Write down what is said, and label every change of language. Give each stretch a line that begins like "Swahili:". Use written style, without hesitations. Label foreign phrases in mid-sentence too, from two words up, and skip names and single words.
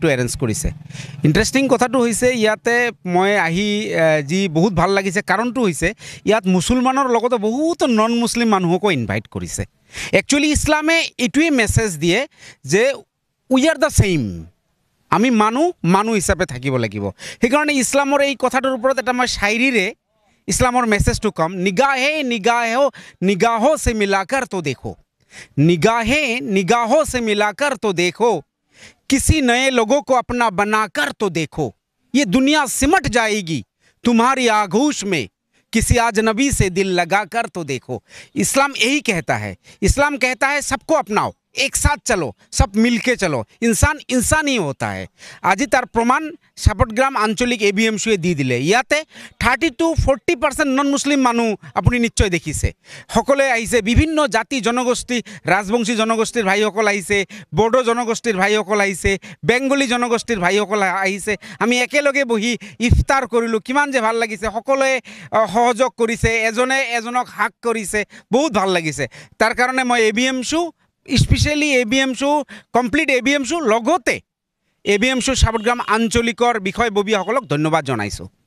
Assamese: এৰেঞ্জ কৰিছে ইন্টাৰেষ্টিং কথাটো হৈছে ইয়াতে মই আহি যি বহুত ভাল লাগিছে কাৰণটো হৈছে ইয়াত মুছলমানৰ লগত বহুত নন মুছলিম মানুহকো ইনভাইট কৰিছে একচুৱেলি ইছলামে এটোই মেছেজ দিয়ে যে
English: we are the same
Assamese: আমি মানুহ হিচাপে থাকিব লাগিব সেইকাৰণে ইছলামৰ এই কথাটোৰ ওপৰত এটা মই শায়ৰীৰে ইছলামৰ মেছেজটো কম
Hindi: निगाहों से मिलाकर तो देखो निगाहों से मिलाकर तो देखो किसी नए लोगों को अपना बनाकर तो देखो ये दुनिया सिमट जाएगी तुम्हारी आगोश में किसी अजनबी से दिल लगाकर तो देखो इस्लाम यही कहता है इस्लाम कहता है सबको अपनाओ एक साथ चलो सब मिलके चलो इंसान ही होता है
Assamese: আজি তার প্রমাণ সাপটগ্রাম আঞ্চলিক ABMCয়ে দি দিলে ইয়াতে 30 to 40% নন মুসলিম মানুহ আপুনি নিশ্চয় দেখিছে সকলে আহিছে বিভিন্ন জাতি জনগোষ্ঠী ৰাজবংশী জনগোষ্ঠীৰ ভাইসকল আহিছে বড়ো জনগোষ্ঠীৰ ভাইসকল আহিছে বেংগলী জনগোষ্ঠীৰ ভাইসকল আহিছে আমি একেলগে বহি ইফতাৰ কৰিলো কিমান যে ভাল লাগিছে সকলোৱে সহযোগ কৰিছে এজনে এজনক হাক কৰিছে বহুত ভাল লাগিছে তাৰ কাৰণে মই ABMC স্পেশালি ABMC কমপ্লিট ABMC লগতে ABMC সাপটগ্ৰাম আঞ্চলিকৰ বিষয়ববীয়াসকলক ধন্যবাদ জনাইছো